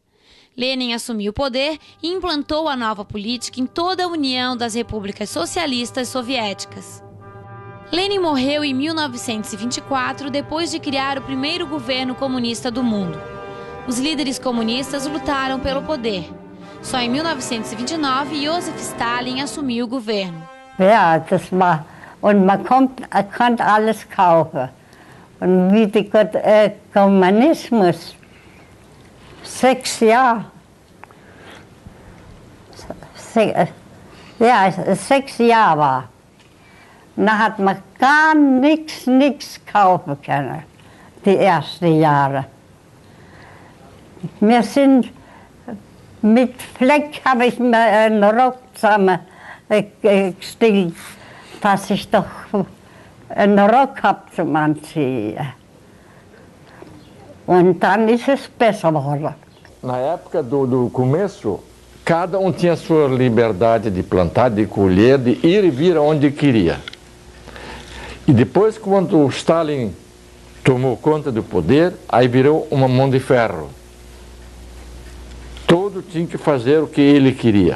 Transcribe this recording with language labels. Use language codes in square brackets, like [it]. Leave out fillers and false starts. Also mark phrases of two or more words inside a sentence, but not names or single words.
[pt] Lenin assumiu o poder e implantou a nova política em toda a União das Repúblicas Socialistas Soviéticas. Lenin morreu em 1924, depois de criar o primeiro governo comunista do mundo. Os líderes comunistas lutaram pelo poder. Só em 1929, Josef Stalin assumiu o governo. [de] Ja, das war, und man konnte alles kaufen. Und wie der Kommunismus 6 Jahre, 6 Jahre war, da hat man gar nichts kaufen können, die ersten Jahre. Wir sind mit Fleck, habe ich mir einen Rock zusammen gestillt, dass ich doch einen Rock habe zum Anziehen. Und dann ist es besser geworden. [pt] Na época do começo, cada um tinha sua liberdade de plantar, de colher, de ir e vir aonde queria. E depois, quando o Stalin tomou conta do poder, aí virou uma mão de ferro. Todo tinha que fazer o que ele queria.